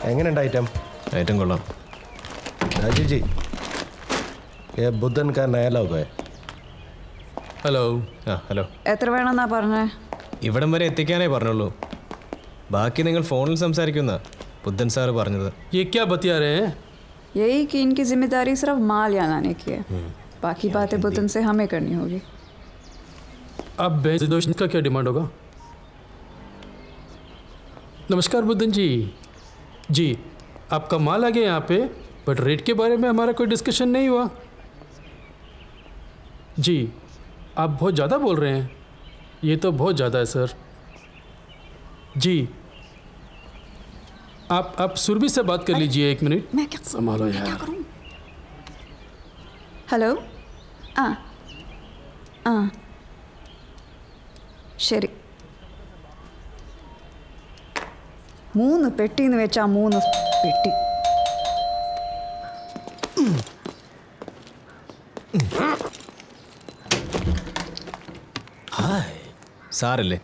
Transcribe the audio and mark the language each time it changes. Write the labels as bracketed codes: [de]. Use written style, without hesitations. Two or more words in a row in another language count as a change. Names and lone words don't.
[ml] എങ്ങനെയുണ്ട് ഐറ്റം? ഐറ്റം കൊള്ളാം. [hi] राजीव जी, ये बुद्धन का नया लोग है. [ml] ഹലോ. ഹലോ. എത്ര വേണമെന്നാ പറഞ്ഞേ? ഇവിടം വരെ എത്തിക്കാനേ പറഞ്ഞുള്ളൂ. ബാക്കി നിങ്ങൾ ഫോണിൽ സംസാരിക്കുന്ന ബുദ്ധൻ സാറ് പറഞ്ഞത്. [hi] ये क्या बतिया रहे हैं? यही कि इनकी जिम्मेदारी सिर्फ माल यहाँ लाने की है, बाकी बातें बुद्धन से हमें करनी होगी. अब बेजोश का क्या डिमांड होगा? नमस्कार बुद्धन जी. जी, आपका माल आ गया यहाँ पे, बट रेट के बारे में हमारा कोई डिस्कशन नहीं हुआ. जी, आप बहुत ज़्यादा बोल रहे हैं. ये तो बहुत ज़्यादा है सर. जी, आप सुरभि से बात कर लीजिए 1 मिनट. मैं क्या संभालो क्या यार. करूं? [ml] ഹലോ. ആ ആ ശരി. 3 പെട്ടിന്ന് വെച്ചാ 3 പെട്ടി. സാറല്ലേ?